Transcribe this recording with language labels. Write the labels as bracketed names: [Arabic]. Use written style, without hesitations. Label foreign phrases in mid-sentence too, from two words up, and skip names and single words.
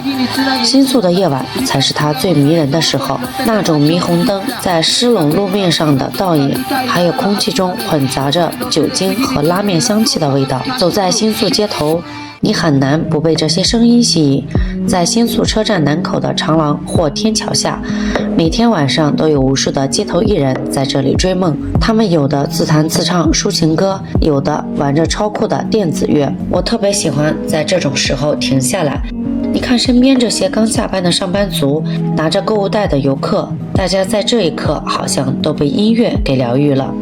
[Chinese] 新宿的夜晚才是它最迷人的時候，那種霓虹燈在濕冷路面上的倒影，還有空氣中混雜着酒精和拉麵香氣的味道。走在新宿街頭，你很難不被這些聲音吸引。在新宿車站南口的長廊或天橋下，每天晚上都有無數的街頭藝人在這裡追夢。他們有的自彈自唱抒情歌，有的玩着超酷的電子樂。我特別喜歡在這種時候停下來，你看身邊這些剛下班的上班族，拿着購物袋的遊客，大家在這一刻好像都被音樂給療癒了。